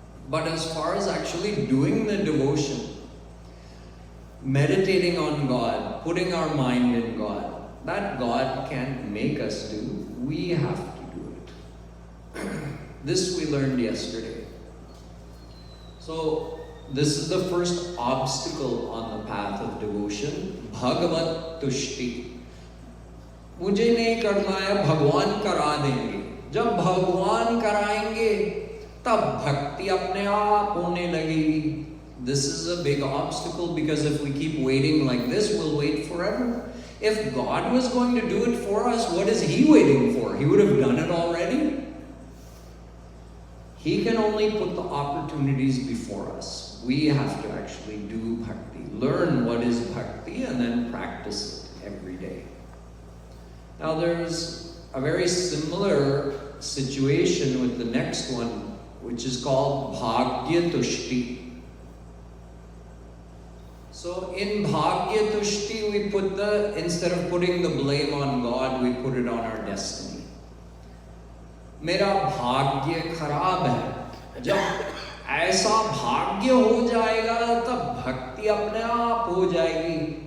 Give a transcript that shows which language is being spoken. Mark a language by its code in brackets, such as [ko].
[en] But as far as actually doing the devotion, meditating on God, putting our mind in God, that God can't make us do. We have to do it. This we learned yesterday. So this is the first obstacle on the path of devotion, Bhagavat Tushti. [hi] मुझे नहीं करना है, भगवान करा देंगे. जब भगवान कराएंगे, तब भक्ति अपने आप होने लगेगी. [en] This is a big obstacle, because if we keep waiting like this, we'll wait forever. If God was going to do it for us, what is He waiting for? He would have done it already. He can only put the opportunities before us. We have to actually do bhakti, learn what is bhakti, and then practice it every day. Now there's a very similar situation with the next one, which is called Bhagya Tushti. So in Bhagya Tushti, we put instead of putting the blame on God, we put it on our destiny. [hi] मेरा भाग्य खराब है. जब ऐसा भाग्य हो जाएगा, तब भक्ति अपने आप हो जाएगी.